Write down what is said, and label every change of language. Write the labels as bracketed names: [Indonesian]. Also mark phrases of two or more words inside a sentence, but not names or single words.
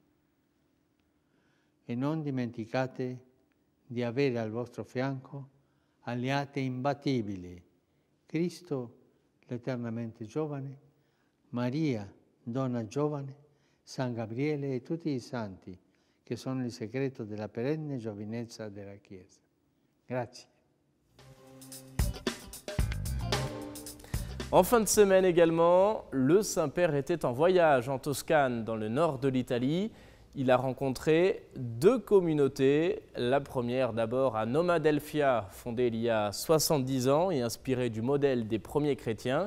[Italian] E non dimenticate di avere al vostro fianco alleati imbattibili, Cristo l'eternamente giovane, Maria, donna giovane, San Gabriele e tutti i santi, che sono il segreto della perenne giovinezza della Chiesa. Grazie. [French] En fin de semaine également, le Saint-Père était en voyage en Toscane, dans le nord de l'Italie. Il a rencontré deux communautés. La première d'abord à Noma Delfia, fondée il y a 70 ans et inspirée du modèle des premiers chrétiens.